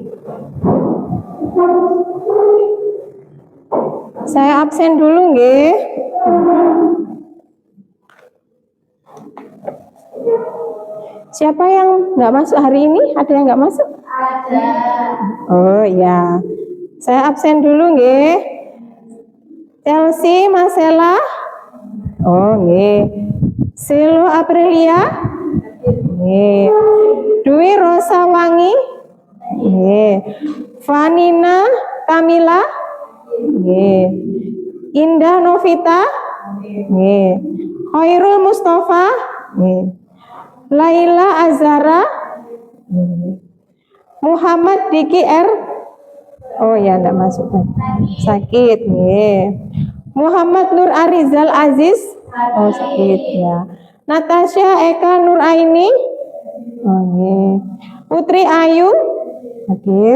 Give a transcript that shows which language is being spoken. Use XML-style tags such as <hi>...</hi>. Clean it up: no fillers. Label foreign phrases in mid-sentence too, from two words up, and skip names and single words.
<id>Saya absen dulu, nggih. Siapa yang nggak masuk hari ini? Ada yang nggak masuk? Ada. Oh ya, saya absen dulu, nggih. Chelsea Marcella. Oh, nggih. Silo Aprilia. Nggih. Dwi Rosawangi. Nggih. Vanina Kamila. Nggih. Indah Novita. Nggih. Khairul Mustafa. Nggih. Laila Azara. Nggih. Muhammad Diki R. Oh ya, enggak masuk. Sakit nggih. Muhammad Nur Arizal Aziz. Oh, sakit ya. Natasha Eka Nuraini. Oke. Putri Ayu hadir.</id>